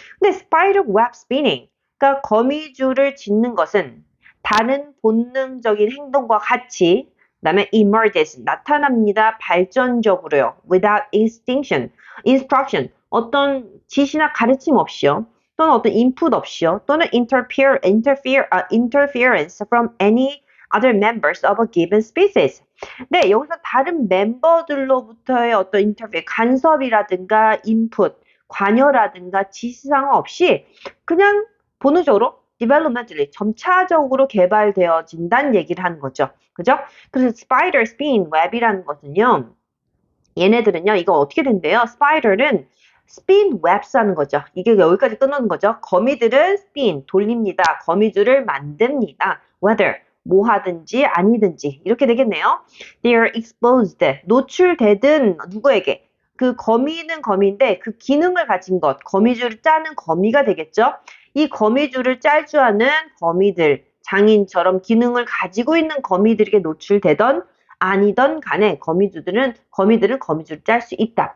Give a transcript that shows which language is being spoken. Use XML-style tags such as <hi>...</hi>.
<ko>근데 spider web spinning 그러니까 거미줄을 짓는 것은 다른 본능적인 행동과 같이 그다음에 emerges 나타납니다. 발전적으로요. without instruction 어떤 지시나 가르침 없이요. 또는 어떤 input 없이요.</ko> <en>또는 interference from any other members of a given species.</en> <ko>네, 여기서 다른 멤버들로부터의 어떤 간섭이라든가 input, 관여라든가 지시사항 없이 그냥 본능적으로 developmentally 점차적으로 개발되어진다는 얘기를 하는 거죠. 그죠? 그래서 spider, spin, web 이라는 것은요. 얘네들은요. 이거 어떻게 된대요? spider는 spin webs 하는 거죠. 이게 여기까지 끊는 거죠. 거미들은 spin, 돌립니다. 거미줄을 만듭니다. whether, 뭐 하든지 아니든지 이렇게 되겠네요.</ko> <en>They are exposed, 노출되든 누구에게?</en> <ko>그 거미는 거미인데 그 기능을 가진 것, 거미줄을 짜는 거미가 되겠죠. 이 거미줄을 짤 줄 아는 거미들, 장인처럼 기능을 가지고 있는 거미들에게 노출되던 아니던 간에 거미들은 거미줄을 짤 수 있다.</ko>